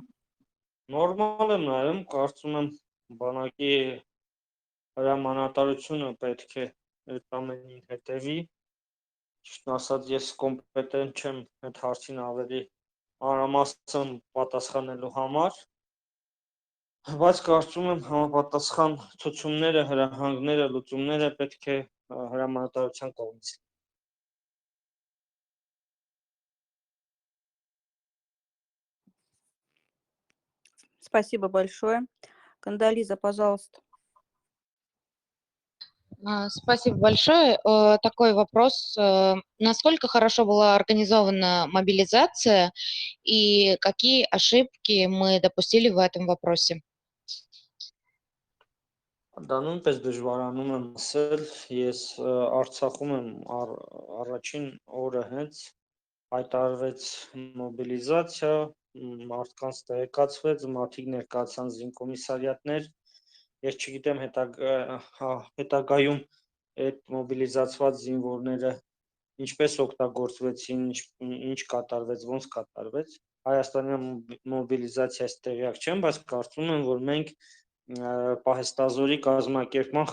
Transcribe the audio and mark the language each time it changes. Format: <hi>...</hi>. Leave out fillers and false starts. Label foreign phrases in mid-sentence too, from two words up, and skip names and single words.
<hy>Նորմալ եմ նայում, կարծում եմ բանակի հրամանատարությունը պետք է այդ ամենին հետևի։ Ճիշտն ասած, ես կոմպետենտ չեմ այդ հարցին ավելի մանրամասն պատասխանելու համար, բայց կարծում եմ համապատասխան ցուցումները, հրահանգները, լուծումները պետք է հրամանատարության կողմից։</hy> <ru>Спасибо большое. Кандализа, пожалуйста. Спасибо большое. Такой вопрос. Насколько хорошо была организована мобилизация и какие ошибки мы допустили в этом вопросе?</ru> <hy>Դա նույնպես դժվարանում եմ ասել, ես Արցախում եմ առաջին օրը հենց հայտարարվեց մոբիլիզացիա, մարդկանց տեղեկացվեց, մարդիկ ներկայացան զինկոմիսարիատներ, ես չգիտեմ հետագայում այդ մոբիլիզացված զինվորները ինչպես օգտագործվեցին, ինչ կատարվեց, ոնց կատարվեց։ Հայաստանի մոբիլիզացիայից տեղյակ չեմ, բայց կարծում եմ, որ մենք պահեստազորի կազմակերպման</hy>